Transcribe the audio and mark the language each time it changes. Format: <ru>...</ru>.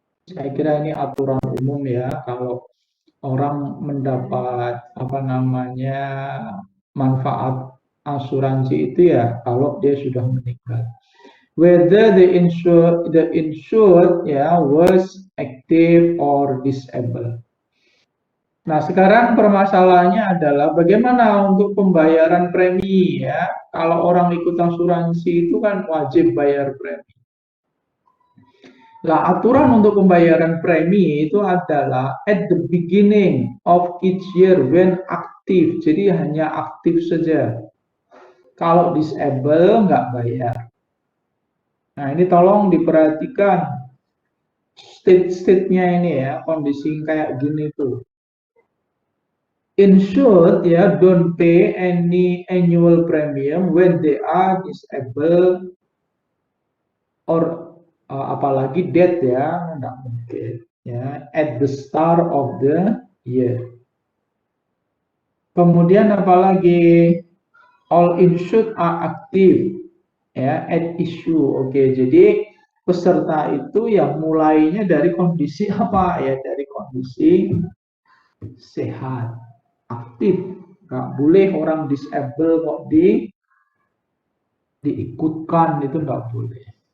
<id>Saya kira ini aturan umum ya kalau orang mendapat apa namanya manfaat asuransi itu ya kalau dia sudah meninggal.</id> <en>Whether the insured ya was active or disabled.</en> <id>Nah, sekarang permasalahannya adalah bagaimana untuk pembayaran premi ya. Kalau orang ikut asuransi itu kan wajib bayar premi. Nah, aturan untuk pembayaran premi itu adalah</id> <en>at the beginning of each year when</en> <id>aktif. Jadi hanya aktif saja. Kalau disable nggak bayar. Nah, ini tolong diperhatikan state-state-nya ini ya, kondisi kayak gini tuh.</id> <en>Insured ya don't pay any annual premium when they are disabled or</en> <id>apalagi</id> <en>dead ya,</en> <id>nggak mungkin ya</id> <en>at the start of the year.</en> <id>Kemudian apalagi</id> <en>all insured are active ya at issue.</en> <id>Oke, jadi peserta itu yang mulainya dari kondisi apa ya, dari kondisi sehat, aktif. Nggak boleh orang disable kok diikutkan, itu nggak boleh.</id>